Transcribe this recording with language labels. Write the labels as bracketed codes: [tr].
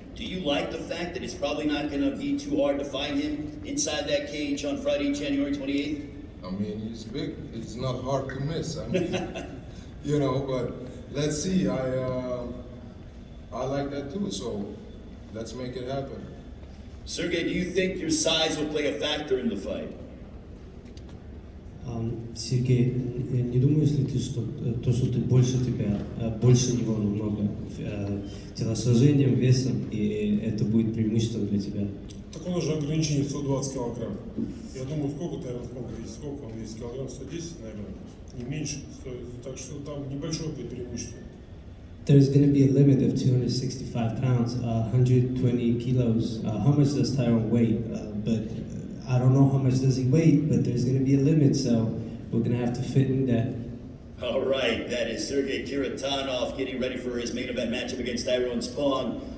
[en] Do you like the fact that it's probably not going to be too hard to find him inside that cage on Friday, January 28th? I mean, he's big. It's not hard to miss. I mean, but let's see. I like that too, so let's make it happen. Sergey, do you think your size will play a factor in the fight? [ru] Сергей, не думаешь ли ты, что то, что ты больше него намного телосложением, весом, и это будет преимуществом для тебя? Так у нас же ограничение 120 килограмм. Я думаю, сколько Тайрон Спонг весит? Сколько он весит? Килограмм 110, наверное, не меньше. Так что там небольшое будет преимущество. [en] There's going to be a limit of 265 pounds, 120 kilos. How much does Tyrone weigh? But I don't know how much does he weigh, but there's going to be a limit, so we're going to have to fit in that. All right, that is Sergey Haritonov getting ready for his main event matchup against Tyrone Spong.